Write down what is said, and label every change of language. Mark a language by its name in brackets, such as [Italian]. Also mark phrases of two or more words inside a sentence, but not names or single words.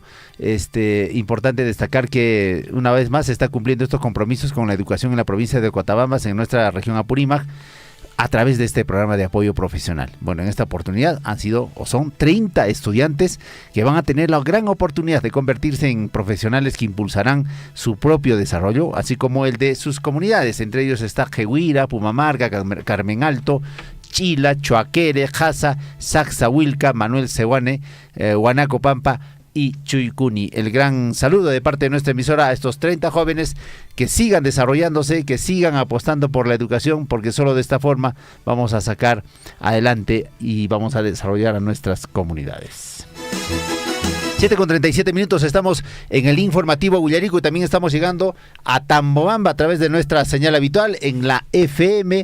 [Spanish] Importante destacar que una vez más se está cumpliendo estos compromisos con la educación en la provincia de Cotabambas, en nuestra región Apurímac, a través de este programa de apoyo profesional. Bueno, en esta oportunidad son 30 estudiantes que van a tener la gran oportunidad de convertirse en profesionales que impulsarán su propio desarrollo, así como el de sus comunidades. Entre ellos está Jehuira, Pumamarca, Carmen Alto, Chila, Chuaquere, Jasa, Saxahuilca, Manuel Sehuane, Huanaco Pampa y Chuicuni. El gran saludo de parte de nuestra emisora a estos 30 jóvenes que sigan desarrollándose, que sigan apostando por la educación, porque solo de esta forma vamos a sacar adelante y vamos a desarrollar a nuestras comunidades. 7:37 estamos en el informativo Huillarico y también estamos llegando a Tambobamba a través de nuestra señal habitual en la FM.